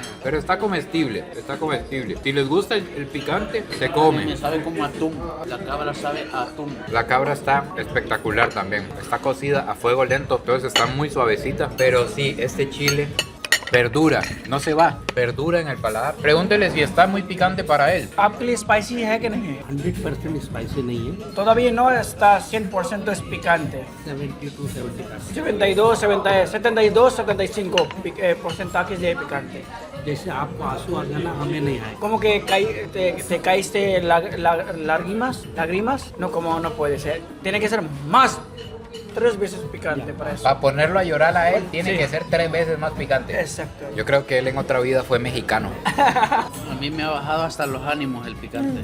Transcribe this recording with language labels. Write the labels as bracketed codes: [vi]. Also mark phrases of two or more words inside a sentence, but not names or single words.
[es] Pero está comestible, está comestible. Si les gusta el picante, se Me come. sabe como atún. La cabra sabe a atún. La cabra está espectacular también. Está cocida a fuego lento, entonces está muy suavecita. Pero sí, este chile perdura, no se va, perdura en el paladar. Pregúntele si está muy picante para él. [hi] आपके लिए spicy है कि नहीं? 100% स्पाइसी नहीं है. [es] Todavía no está 100% es picante. [en] 70 to 75. [es] 72, 72, 75 porcentajes de picante. [hi] जैसे आपको आंसू आ गया ना, हमें नहीं आए. [es] Como que te caíste lágrimas, no como no puede ser. Tiene que ser más 3 veces picante para eso. Para ponerlo a llorar a él, tiene Sí. que ser 3 veces más picante. Exacto. Yo creo que él en otra vida fue mexicano. A mí me ha bajado hasta los ánimos el picante.